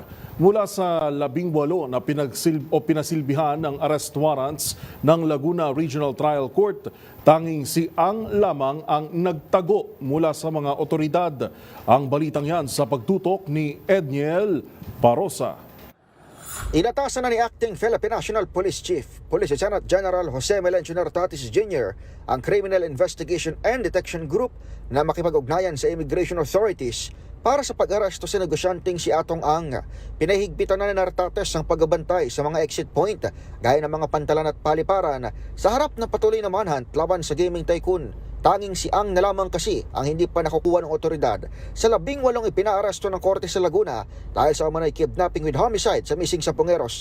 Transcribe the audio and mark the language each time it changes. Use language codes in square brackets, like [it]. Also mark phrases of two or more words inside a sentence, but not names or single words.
[tl] Mula sa 18 na pinasilbihan ng [en] arrest warrants [tl] ng Laguna Regional Trial Court, tanging si Ang lamang ang nagtago mula sa mga otoridad. Ang balitang yan sa pagtutok ni Edniel Parosa. Inatasan na ni Acting Philippine National Police Chief, Police Lieutenant General Jose Melencio Nartatis Jr. ang Criminal Investigation and Detection Group na makipag-ugnayan sa Immigration Authorities para sa pag-aresto sa negosyanteng si Atong Ang. Pinahigpitan na ni Nartatis ang pagbabantay sa mga [en] exit point [tl] gaya ng mga pantalan at paliparan sa harap ng patuloy na manhunt laban sa [en] gaming tycoon. [tl] Tanging si Ang na lamang kasi ang hindi pa nakukuha ng otoridad sa 18 ipinaaresto ng korte sa Laguna dahil sa umanay [en] kidnapping with homicide [tl] sa missing Sapungeros.